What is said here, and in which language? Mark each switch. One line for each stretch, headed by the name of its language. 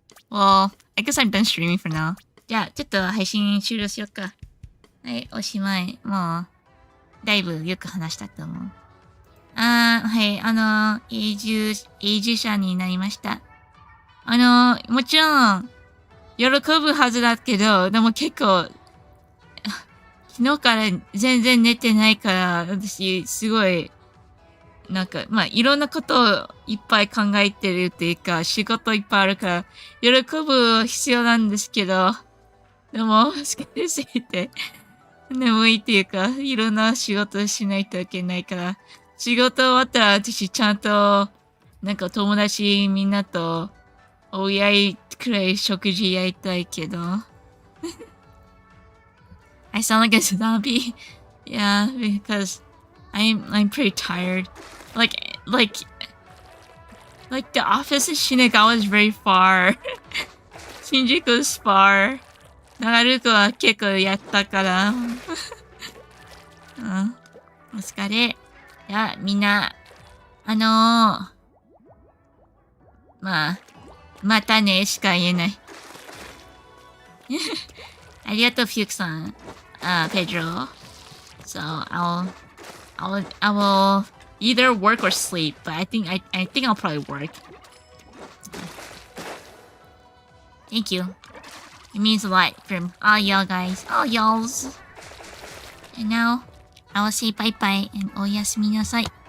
English: Well, I guess I'm done streaming for now.
Japanese: じゃあ、ちょっと配信終了しよっか。はい、おしまい。もう、だいぶよく話したと思う。はい、永住者になりました。もちろん、喜ぶはずだけど、でも結構、昨日から全然寝てないから、私、すごい、なんか、まあ、いろんなことをいっぱい考えてるっていうか、仕事いっぱいあるから、喜ぶ必要なんですけど、でも、疲れすぎて、眠いっていうか、いろんな仕事しないといけないから、仕事終わったら私ちゃんと、なんか友達みんなと、おやいくらい食事やりたいけど。
English: I sound like a zombie. Yeah, because I'm pretty tired. Like the office in Shinagawa is very far. Shinjuku is far.
Japanese: 長ルは結構やったから。お疲れ。いや、みんな、まあ、またねしか言えない。ありがとう、フュークさん。 Pedro.
English: So, I will either work or sleep, but I think I'll probably work. Thank you. It means a lot from all y'all guys. All y'alls. And now, I will say bye-bye and
Japanese: oyasumi nasai.